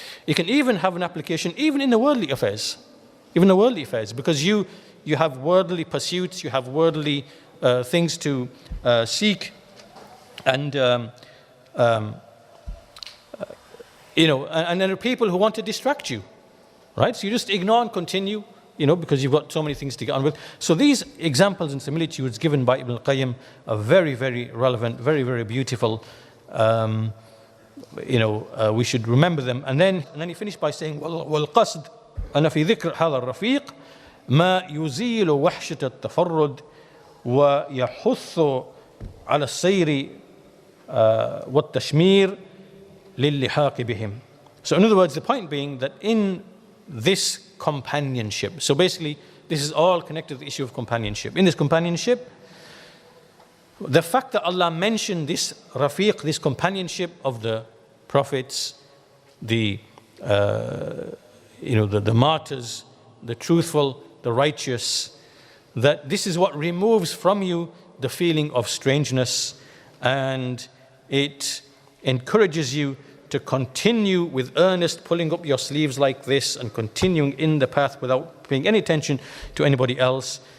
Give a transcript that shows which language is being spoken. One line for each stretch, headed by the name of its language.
English: It can even have an application even in the worldly affairs, because you have worldly pursuits, you have worldly things to seek, and and there are people who want to distract you, right? So you just ignore and continue, because you've got so many things to get on with. So these examples and similitudes given by Ibn al-Qayyim are very, very relevant, very, very beautiful. We should remember them. And then he finished by saying,
Arabic: وَالْقَصْدِ أَنَا فِي ذِكْرِ هَذَا الرَّفِيقِ مَا يُزِيلُ وَحْشَةَ التَّفَرُّدِ وَيَحُثُّ عَلَى السَّيْرِ وَالتَّشْمِيرِ لِلِّحَاقِ بِهِمْ.
English: So in other words, the point being that in this companionship, so basically this is all connected to the issue of companionship. In this companionship, the fact that Allah mentioned this rafiq, this companionship of the prophets, the martyrs, the truthful, the righteous, that this is what removes from you the feeling of strangeness, and it encourages you to continue with earnest, pulling up your sleeves like this and continuing in the path without paying any attention to anybody else.